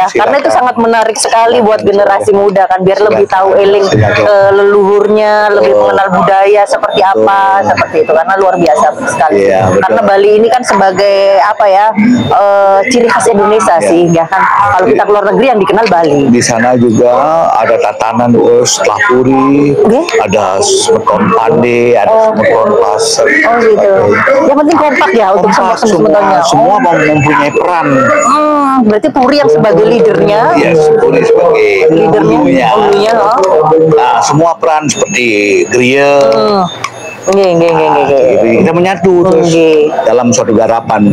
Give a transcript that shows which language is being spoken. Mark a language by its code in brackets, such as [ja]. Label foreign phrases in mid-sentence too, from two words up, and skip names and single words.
[id] Karena itu sangat menarik sekali buat generasi muda kan, biar lebih tahu leluhurnya, lebih mengenal budaya seperti apa, seperti itu. Karena luar biasa sekali. Karena Bali ini kan sebagai ciri khas Indonesia sih, ya kan. Kalau kita keluar negeri yang dikenal Bali. Di sana juga ada tatanan setelah puri, ada semeton pande, ada semeton pasar. Oh gitu. Yang penting kompak ya untuk sebetulnya. Semua mempunyai peran. Berarti puri yang sebagai leadernya. Puri sebagai leadernya. Nah, semua peran seperti Griya. Kita menyatu terus dalam suatu garapan.